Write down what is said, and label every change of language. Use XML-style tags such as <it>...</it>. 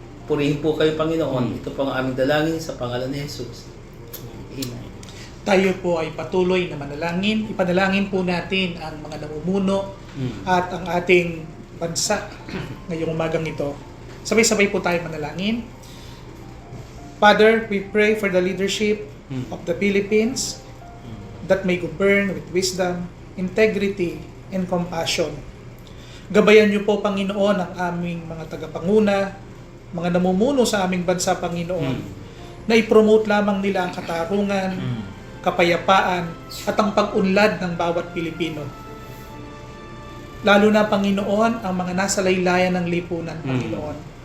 <tl>Purihin po kayo, Panginoon. Ito po ang aming dalangin sa pangalan ni Jesus. Amen. Tayo po ay patuloy na manalangin. Ipanalangin po natin ang mga namumuno at ang ating bansa ngayong umagang ito. Sabay-sabay po tayo manalangin.</tl> <en>Father, we pray for the leadership of the Philippines that may govern with wisdom, integrity, and compassion.</en> <tl>Gabayan niyo po, Panginoon, ang aming mga tagapanguna, mga namumuno sa aming bansa, Panginoon, na i-promote lamang nila ang katarungan, kapayapaan, at ang pag-unlad ng bawat Pilipino. Lalo na, Panginoon, ang mga nasa laylayan ng lipunan, Panginoon.</tl>